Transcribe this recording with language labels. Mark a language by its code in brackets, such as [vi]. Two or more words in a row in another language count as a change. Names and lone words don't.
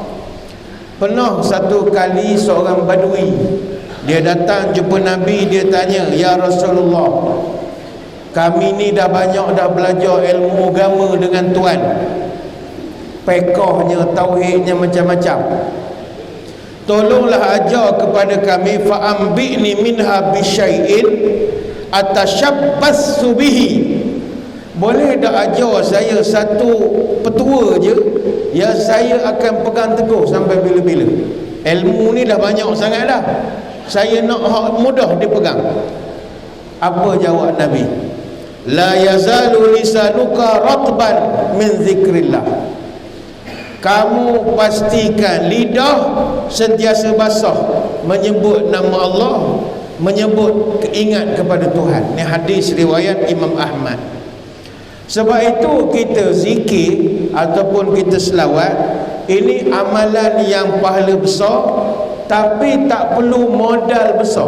[ms] Pernah satu kali seorang badui, dia datang jumpa Nabi, dia tanya, [ar] يا رسول الله, [ms] kami ni dah banyak dah belajar ilmu agama dengan Tuan, fiqhnya, tauhidnya macam-macam, tolonglah ajar kepada kami, [ar] فأنبئني منها بشيء أتشبث به. [ms] Boleh tak ajar saya satu petua je yang saya akan pegang teguh sampai bila-bila? Ilmu ni dah banyak sangat dah, saya nak mudah dipegang. Apa jawab Nabi? [ar] لا يزال لسانك رطبا من ذكر الله. [ms] Kamu pastikan lidah sentiasa basah menyebut nama Allah, menyebut ingat kepada Tuhan. Ini hadis riwayat Imam Ahmad. Sebab itu kita zikir ataupun kita selawat, ini amalan yang pahala besar, tapi tak perlu modal besar.